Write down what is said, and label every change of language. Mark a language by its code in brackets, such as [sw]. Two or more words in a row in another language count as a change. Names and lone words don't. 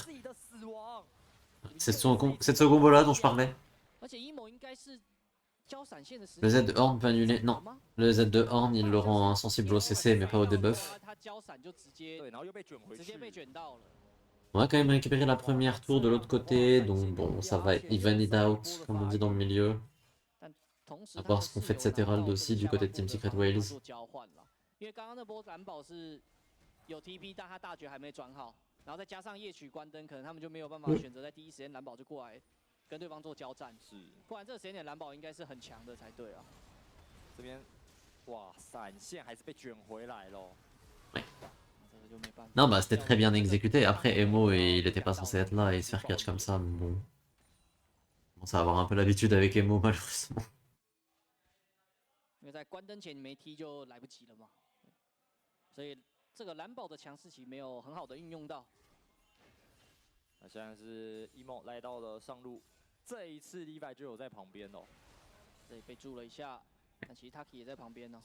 [fr] C'est ce combo là dont je parlais. Le Z de Horn peut annuler. Non. Le Z de Horn il le rend insensible au CC mais pas au debuff. On va quand même récupérer la première tour de l'autre côté. Donc bon ça va être [en] even it out [fr] comme on dit dans le milieu. À voir ce qu'on fait de cet Herald aussi du côté de Team Secret Wales. [zh] 有 TP， 但他大绝还没转好，然后再加上夜曲关灯，可能他们就没有办法选择在第一时间蓝宝就过来跟对方做交战。是，不然这个时间点蓝宝应该是很强的才对啊。这边，哇，闪现还是被卷回来了。 [fr] Non bah c'était très bien exécuté. Après Emo il était pas censé être là et se faire catch comme ça. Mais bon, on commence à avoir un peu l'habitude avec Emo malheureusement. [zh] 因为在关灯前你没踢就来不及了嘛，所以。这个蓝宝的强势期没有很好的运用到。那现在是 emo 来到了上路，这一次 Levi 就有在旁边哦。这里被住了一下，但其实 Taki 也在旁边呢。